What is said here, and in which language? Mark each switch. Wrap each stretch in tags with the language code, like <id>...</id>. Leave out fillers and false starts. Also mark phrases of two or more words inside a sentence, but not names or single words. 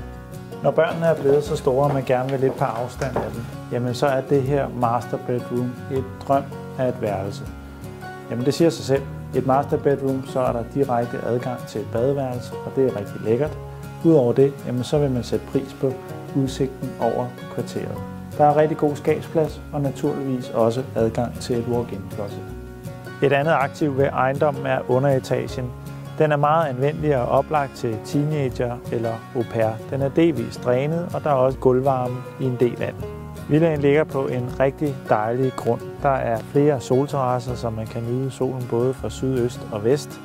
<da>Når børnene er blevet så store, og man gerne vil lidt på afstand af dem, jamen så er det her</da> <en>master bedroom</en> <da>et drøm af et værelse. Jamen det siger sig selv. I et</da> <en>master bedroom,</en> <da>så er der direkte adgang til et badeværelse, og det er rigtig lækkert. Udover det, jamen så vil man sætte pris på udsigten over kvarteret. Der er rigtig god skabsplads, og naturligvis også adgang til et</da> <en>walk-in closet.</en> <da>Et andet aktiv ved ejendommen er underetagen. Den er meget anvendelig og oplagt til teenager eller au pair. Den er delvist drænet, og der er også gulvvarme i en del af den. Villaen ligger på en rigtig dejlig grund. Der er flere solterrasser, så man kan nyde solen både fra syd, øst og vest.</da>